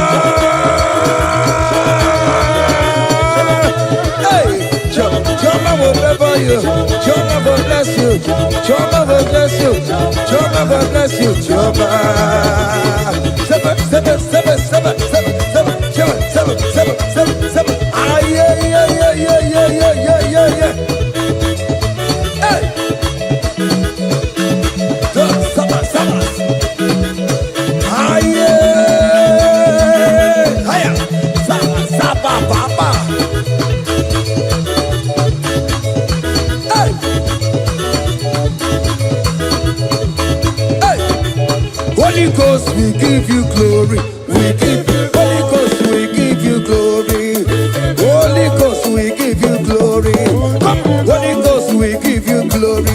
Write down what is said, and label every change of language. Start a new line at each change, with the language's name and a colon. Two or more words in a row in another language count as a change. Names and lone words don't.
English: Hey, Chioma will favor you. Chioma will bless you. Chioma will bless you. Chioma will bless you. Chioma. Seven, seven, seven, seven, seven, seven, seven, seven, seven, seven. Ah, yeah, yeah, yeah, yeah, yeah, yeah, yeah, yeah, yeah.
Swahili: Hey. Saba, saba.
English: Ah, yeah. Hiya.
Swahili: Saba, saba, papa.
English: Hey. Hey. Holy Ghost, we give you glory. We give you Holy Ghost, we give you glory. Holy Ghost, we give you glory. Come, Holy Ghost, we give you glory.